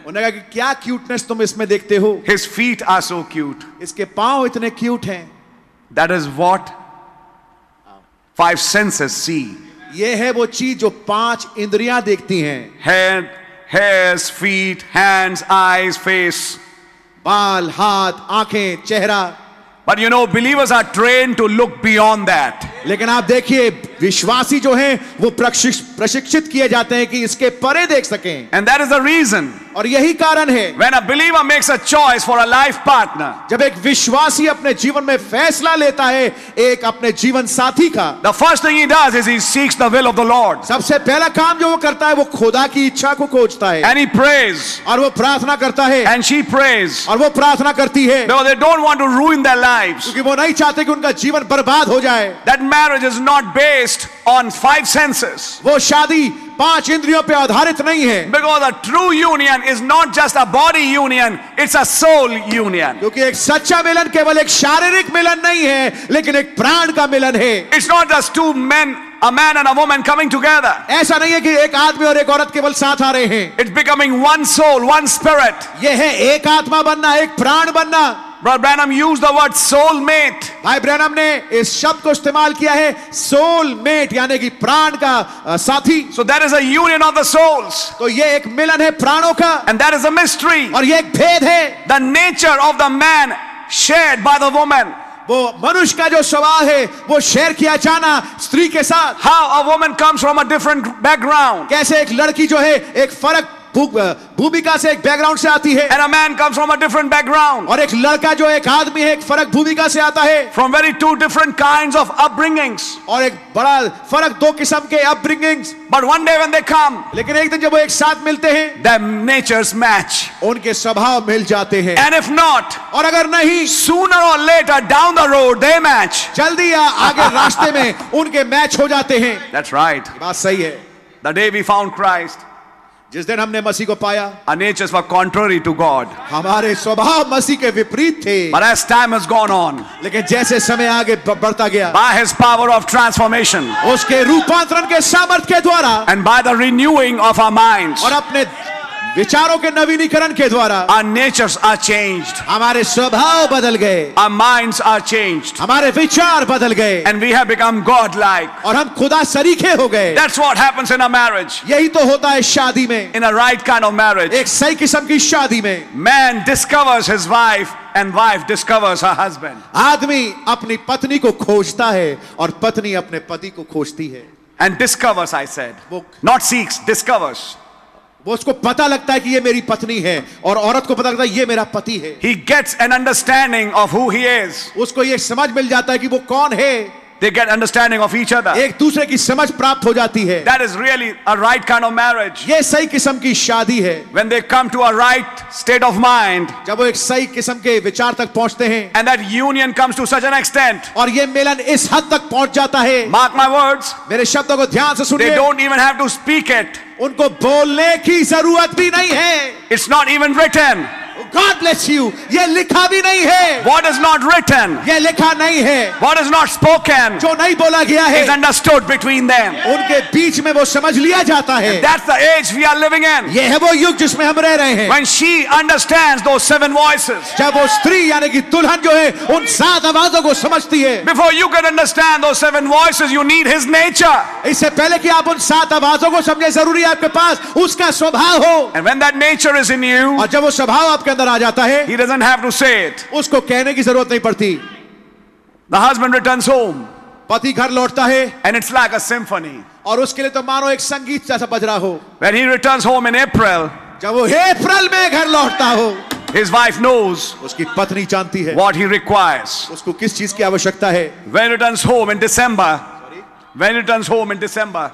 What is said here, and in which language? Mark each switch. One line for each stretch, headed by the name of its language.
Hindi: उन्होंने कहा कि क्या क्यूटनेस तुम इसमें देखते हो?
English: His feet are so cute.
Hindi: इसके पांव इतने क्यूट हैं।
English: That is what 5 senses see.
Hindi: ये है वो चीज जो 5 इंद्रियां देखती हैं।
English: Head, hairs, feet, hands, eyes, face.
Hindi: बाल, हाथ, आंखें, चेहरा।
English: But you know, believers are trained to look beyond that.
Hindi: लेकिन आप देखिए विश्वासी जो हैं वो प्रशिक्षित किए जाते हैं कि इसके परे देख सकें।
English: And that is the reason.
Hindi: और यही कारण है
English: When a believer makes a choice for a life partner,
Hindi: जब एक विश्वासी अपने जीवन में फैसला लेता है एक अपने जीवन साथी का,
English: the first thing he does is he seeks the will of the Lord.
Hindi: सबसे पहला काम जो वो करता है वो खुदा की इच्छा को खोजता है।
English: And he prays.
Hindi: और वो प्रार्थना करता है।
English: And she prays.
Hindi: और वो प्रार्थना करती है।
English: Because they don't want to ruin their lives.
Hindi: क्योंकि वो नहीं चाहते कि उनका जीवन बर्बाद हो जाए।
English: That marriage is not based on 5 senses.
Hindi: वो शादी 5 इंद्रियों पे आधारित नहीं है।
English: Because a true union is not just a body union, it's a soul union.
Hindi: क्योंकि एक सच्चा मिलन केवल एक शारीरिक मिलन नहीं है, लेकिन एक प्राण का मिलन है।
English: It's not just 2 men, a man and a woman coming together.
Hindi: ऐसा नहीं है कि एक आदमी और एक औरत केवल साथ आ रहे हैं।
English: It's becoming one soul, one spirit.
Hindi: ये है एक आत्मा बनना, एक प्राण बनना।
English: Brother Branham used the word soulmate.
Hindi: भाई ब्रैनम ने इस शब्द को इस्तेमाल किया है सोलमेट, यानी कि प्राण का साथी।
English: So that is a union of the souls.
Hindi: तो ये एक मिलन है प्राणों का।
English: And that is a mystery.
Hindi: और ये एक भेद है।
English: The nature of the man shared by the woman.
Hindi: वो मनुष्य का जो स्वभाव है वो शेयर किया जाना स्त्री के साथ।
English: How a woman comes from a different background.
Hindi: कैसे एक लड़की जो है एक फर्क भूमिका से एक बैकग्राउंड से आती है।
English: And a man comes from a different background.
Hindi: और एक लड़का जो एक आदमी है एक फर्क भूमिका से आता है।
English: From very 2 different kinds of upbringings.
Hindi: और एक बड़ा फर्क 2 किस्म के अपब्रिंगिंग्स।
English: But one day when they come,
Hindi: लेकिन एक दिन जब वो एक साथ मिलते हैं,
English: their natures match.
Hindi: उनके स्वभाव मिल जाते हैं।
English: And if not,
Hindi: और अगर नहीं,
English: sooner or later down the road they match.
Hindi: जल्दी या आगे रास्ते में उनके मैच हो जाते हैं।
English: That's right.
Hindi: बात सही है।
English: The day we found Christ,
Hindi: जिस दिन हमने मसीह को पाया,
English: our natures were contrary to God.
Hindi: हमारे स्वभाव मसीह के विपरीत थे।
English: But as time has gone on,
Hindi: लेकिन जैसे समय आगे बढ़ता गया,
English: by His power of transformation,
Hindi: उसके रूपांतरण के सामर्थ्य के द्वारा,
English: and by the renewing of our minds,
Hindi: और अपने विचारों के नवीनीकरण के द्वारा,
English: our natures are changed.
Hindi: हमारे स्वभाव बदल गए,
English: Our minds are changed.
Hindi: हमारे विचार बदल गए,
English: And we have become God-like.
Hindi: और हम खुदा सरीखे हो गए।
English: That's what happens in a marriage.
Hindi: यही तो होता है शादी में।
English: In a right kind of marriage,
Hindi: एक सही किस्म की शादी में
English: man discovers his wife and wife discovers her husband.
Hindi: आदमी अपनी पत्नी को खोजता है और पत्नी अपने पति को खोजती है।
English: And discovers, I said.
Hindi: वो
English: Not seeks, discovers.
Hindi: वो उसको पता लगता है कि ये मेरी पत्नी है, और औरत को पता लगता है ये मेरा पति है।
English: He gets an understanding of who he is.
Hindi: उसको ये समझ मिल जाता है कि वो कौन है।
English: they get understanding of each other.
Hindi: एक दूसरे की समझ प्राप्त हो जाती है।
English: That is really a right kind of marriage.
Hindi: ये सही किस्म की शादी है।
English: When they come to a right state of mind,
Hindi: जब वो एक सही किस्म के विचार तक पहुंचते हैं,
English: and that union comes to such an extent,
Hindi: और ये मिलन इस हद तक पहुंच जाता है,
English: mark my words,
Hindi: मेरे शब्दों को ध्यान से
English: they
Hindi: सुनिए,
English: don't even have to speak it.
Hindi: उनको बोलने की जरूरत भी नहीं है।
English: It's not even written. God bless you,
Hindi: ये लिखा भी नहीं है।
English: What is not written,
Hindi: ये लिखा नहीं है,
English: what is not spoken,
Hindi: जो नहीं बोला गया है,
English: is understood between them.
Hindi: उनके बीच में वो समझ लिया जाता है।
English: That's the age we are living in.
Hindi: ये है वो युग जिसमें हम रह रहे हैं।
English: When she understands those 7 voices,
Hindi: जब वो स्त्री यानी कि दुल्हन जो है उन 7 आवाजों को समझती है।
English: before you can understand those 7 voices, you need his nature.
Hindi: इससे पहले कि आप उन 7 आवाजों को समझे, जरूरी है आपके पास उसका स्वभाव हो।
English: And when that nature is in you,
Hindi: और जब वो स्वभाव आपके अंदर आ जाता है,
English: he doesn't have to say it.
Hindi: उसको कहने की जरूरत नहीं पड़ती।
English: The husband returns home,
Hindi: पति घर लौटता है,
English: and it's like a symphony.
Hindi: और उसके लिए तो मानो एक संगीत जैसा बज रहा हो।
English: When he returns home in April,
Hindi: जब वो अप्रैल में घर लौटता हो,
English: his wife knows
Hindi: उसकी पत्नी जानती है
English: what he requires.
Hindi: उसको किस चीज की आवश्यकता है।
English: When he returns home in December, when he returns home in December,